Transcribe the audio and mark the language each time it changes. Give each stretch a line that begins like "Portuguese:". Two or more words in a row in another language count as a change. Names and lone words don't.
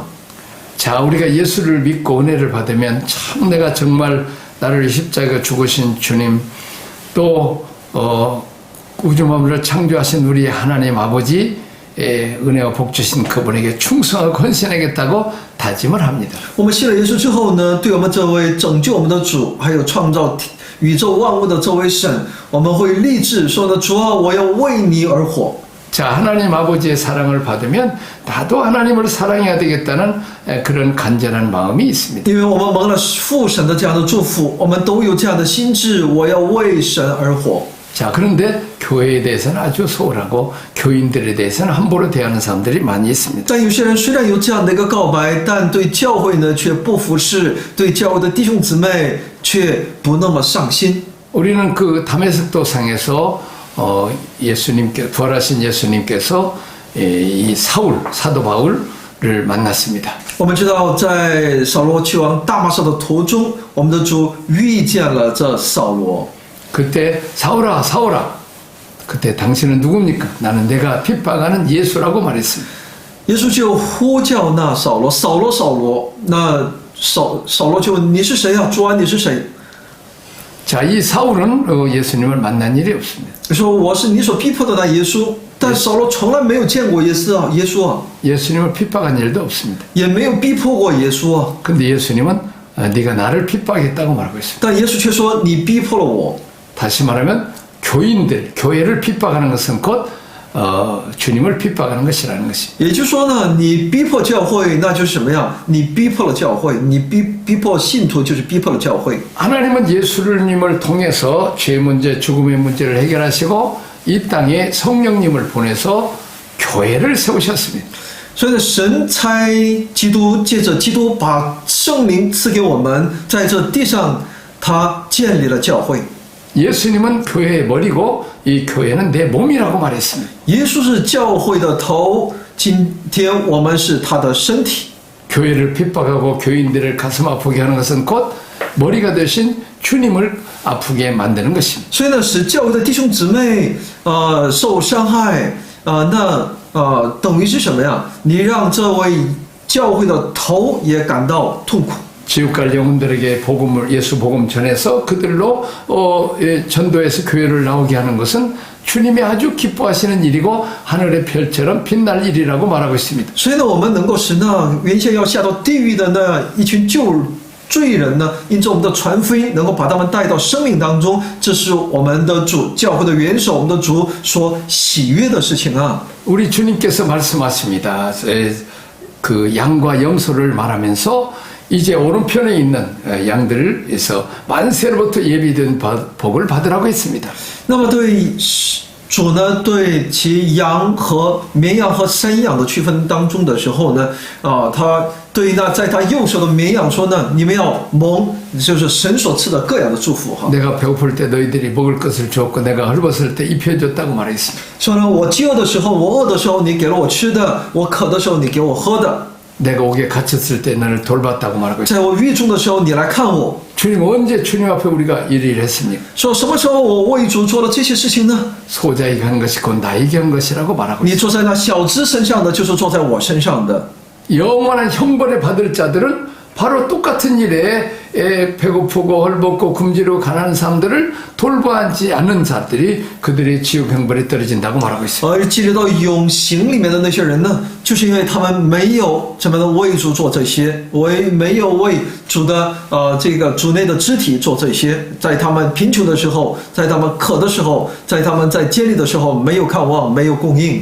Korean: 자, 우리가 예수를 믿고 은혜를 받으면 참 내가 정말 나를 십자가 죽으신 주님 또 우주 만물을 창조하신 우리 하나님 아버지 은혜와 복 주신 그분에게 충성하고 헌신하겠다고 다짐을 합니다.
Chinese: 我们信了耶稣之后呢，对我们这位拯救我们的主，还有创造宇宙万物的这位神，我们会立志说呢，主啊，我要为你而活。
Korean: 자, 하나님 아버지의 사랑을 받으면 나도 하나님을 사랑해야 되겠다는 그런 간절한 마음이 있습니다.
Chinese: 因为我们蒙了父神的这样的祝福，我们都有这样的心志，我要为神而活。
Korean: 자, 그런데 교회에 대해서는 아주 소홀하고 교인들에 대해서는 함부로 대하는 사람들이 많이 있습니다.
Chinese: 但有些人虽然有这样的一个告白，但对教会呢却不服侍，对教会的弟兄姊妹却不那么上心。
Korean: 우리는 그 다메섹도 상에서 부활하신 예수님께서 이 사도 바울 만났습니다.
Chinese: 我们知道，在扫罗去往大马色的途中，我们的主遇见了这扫罗。
Korean: 그때 사울아 사울아 그때 당신은 누굽니까? 나는 내가 핍박하는 예수라고 말했습니다.
Chinese: 耶稣就呼叫那扫罗，扫罗，扫罗。那扫罗就问：“你是谁啊？主啊，你是谁？”
Korean: 자, 이 사울은 예수님을 만난 일이 없습니다.
Chinese: 说：“我是你所逼迫的那耶稣。”但扫罗从来没有见过耶稣啊，
Korean: 예수님을 핍박한 일도 없습니다.
Chinese: 也没有逼迫过耶稣啊。
Korean: 근데 예수님은 네가 나를 핍박했다고 말하고 있습니다.
Chinese: 但耶稣却说：“你逼迫了我。”
Korean: 다시 말하면 교인들, 교회를 핍박하는 것은 곧 주님을 핍박하는 것이라는 것입니다.
Chinese: 也就是说呢，你逼迫教会，那就是什么呀？你逼迫了教会，你逼迫信徒，就是逼迫了教会。
Korean: 하나님은 예수님을 통해서 죄 문제, 죽음의 문제를 해결하시고 이 땅에 성령님을 보내서 교회를 세우셨습니다.
Chinese: 所以呢，神差基督，借着基督把圣灵赐给我们，在这地上，他建立了教会。
Korean: 예수님은 교회의 머리고 이 교회는 내 몸이라고 말했습니다.
Chinese: 耶稣是教会的头，今天我们是他的身体。
Korean: 교회를 핍박하고 교인들을 가슴 아프게 하는 것은 곧 머리가 되신 주님을 아프게 만드는 것입니다.
Chinese: 所以呢，使教会的弟兄姊妹受伤害，等于是什么呀？你让这位教会的头也感到痛苦。
Korean: 지옥 갈 영혼들에게 복음을 예수 복음 전해서 그들로 전도해서 교회를 나오게 하는 것은 주님이 아주 기뻐하시는 일이고 하늘의 별처럼 빛날 일이라고 말하고 있습니다.
Chinese: 所以呢，我们能够使那原先要下到地狱的那一群旧罪人呢，因着我们的传福音，能够把他们带到生命当中，这是我们的主教会的元首，我们的主所喜悦的事情啊。
Korean: 우리 주님께서 말씀하십니다. 그 양과 염소를 말하면서 이제 오른편에 있는 양들에서 만세로부터 예비된 복을 받으라고 했습니다.
Chinese: 那么对主呢，对其羊和绵羊和山羊的区分当中的时候呢，他对那在他右手的绵羊说呢，你们要蒙，就是神所赐的各样的祝福哈。
Korean: 내가 배고플 때 너희들이 먹을 것을 주었고 내가 헐벗을 때 입혀줬다고 말했습니다.
Chinese: 说呢，我饥饿的时候，我饿的时候，你给了我吃的；我渴的时候，你给我喝的。
Korean: 내가 옥에 갇혔을 때 너를 돌봤다고 말하고 있습니다.
Chinese: 在我狱中的时候，你来看我。
Korean: 주님 언제 주님 앞에 우리가 이 일을 했습니까?
Chinese: 说什么时候我为主做了这些事情呢？
Korean: 소자에게 한 것이 곧 나에게 한 것이라고 말하고
Chinese: 你
Korean: 있습니다.
Chinese: 坐在那小子身上的，就是坐在我身上的。
Korean: 영원한 형벌을 받을 자들은 바로 똑같은 일에 배고프고 헐벗고 굶주리고 가난한 사람들을 돌보지 않는 자들이 그들의 지옥 형벌에 떨어진다고 말하고 있습니다.
Chinese: 而进入到永刑里面的那些人呢，就是因为他们没有怎么的为主做这些，没有为主的这个主内的肢体做这些，在他们贫穷的时候，在他们渴的时候，在他们在监狱的时候，没有看望，没有供应。